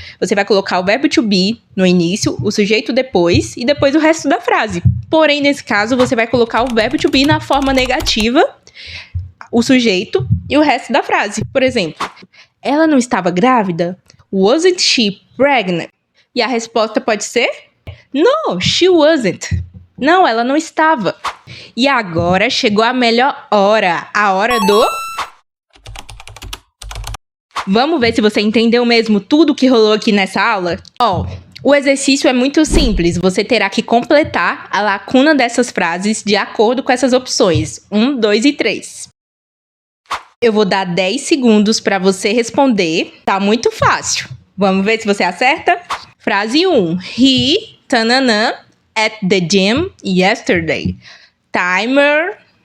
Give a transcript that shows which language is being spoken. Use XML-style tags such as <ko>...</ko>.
<pt>Você vai colocar o verbo to be no início, o sujeito depois e depois o resto da frase. Porém, nesse caso, você vai colocar o verbo to be na forma negativa, o sujeito e o resto da frase. Por exemplo, ela não estava grávida?</pt> <en>Wasn't she pregnant? E a resposta pode ser: No, she wasn't.</en> <pt>Não, ela não estava. E agora chegou a melhor hora, a hora do... Vamos ver se você entendeu mesmo tudo que rolou aqui nessa aula? O exercício é muito simples. Você terá que completar a lacuna dessas frases de acordo com essas opções. 1, 2 e 3. Eu vou dar 10 segundos para você responder. Tá muito fácil. Vamos ver se você acerta? Frase 1.</pt> <en>He, tananã, at the gym yesterday. Timer.</en>